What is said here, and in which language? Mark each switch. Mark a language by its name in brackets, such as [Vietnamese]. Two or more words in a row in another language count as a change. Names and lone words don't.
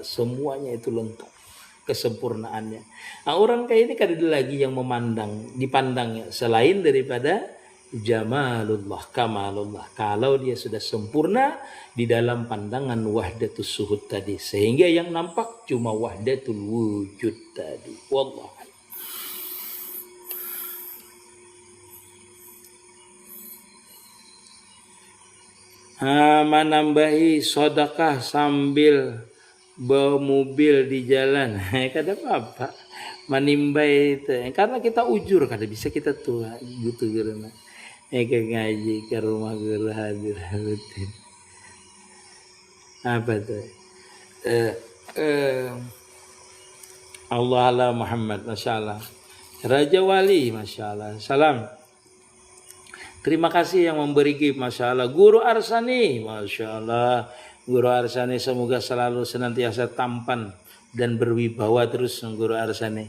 [Indonesian] Semuanya itu lengkap kesempurnaannya. Nah, orang kayak ini kan ada lagi yang dipandangnya selain daripada jamalullah, kamalullah. Kalau dia sudah sempurna di dalam pandangan [Arabic] وحدة الشهود [Indonesian] tadi, sehingga yang nampak cuma [Arabic] وحدة الوجود [Indonesian] tadi. Wallah. [Banjar] Menambahi sedekah sambil bawa mobil di jalan, kada apa-apa, menimbai itu, karena kita ujur, kada bisa kita tua gitu karena ke ngaji ke rumah guru hadir rutin. [Indonesian] Apa tuh? [Arabic] الله على محمد, ما شاء الله. [Indonesian] Raja Wali, [Arabic] ما شاء الله. [Indonesian] Salam. Terima kasih yang memberi gift, [Arabic] ما شاء الله. [Indonesian] Guru Arsani, [Arabic] ما شاء الله. [Indonesian] Guru Arsani semoga selalu senantiasa tampan dan berwibawa terus Guru Arsani.